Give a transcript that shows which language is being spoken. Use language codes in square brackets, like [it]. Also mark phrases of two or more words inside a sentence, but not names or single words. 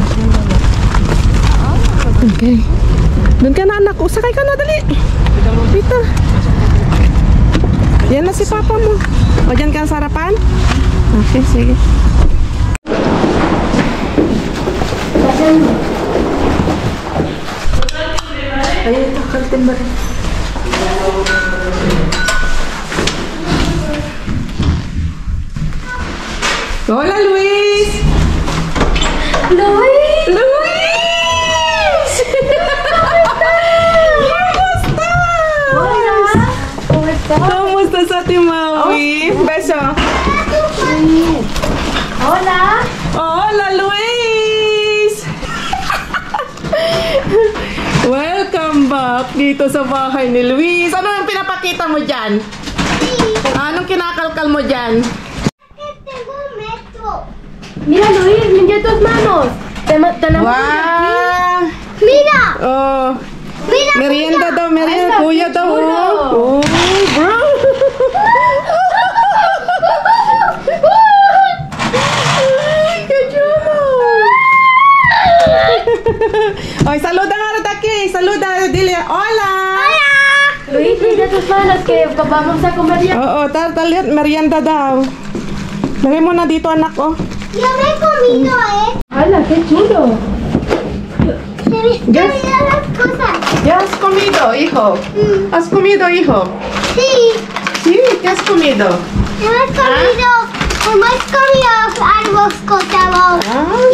[tl] Okay. Doon ka na anak ko. Sakay ka na dali. Dito. Yan na si papa mo. O, dyan ka sa harapan? Okay, sige. Ayun, ito, kaltin ba rin? [es] Hola, Luis! Luis! Luis! [tl] Kamusta? Kamusta sa ating Maui? [es] Beso. Hola! Hola, Luis! [en] Welcome back [tl] dito sa bahay ni Luis. Ano yung pinapakita mo dyan? Anong kinakalkal mo dyan? [es] Mira, Luis, limpió tus manos. Tenemos Wow! Mira! Oh, Mira! [tl] merienda daw, merienda. Ay, Kuya daw. [es] chulo. Oh, bro. Ay, qué chulo. Oy, saluda [tl] nga rin [es] aquí. Saluda, dile, hola. Luis, limpia tus manos que vamos a comer ya. [tl] Oo, talit, merienda daw. Lagay mo na dito, anak, oh. [es] Yo me he comido, ¡Hala, qué chulo! Se me están olvidando las cosas. ¿Ya has comido, hijo? ¿Has comido, hijo? Sí, Sí, ¿qué has comido? hemos comido, hemos comido arroz con sabor y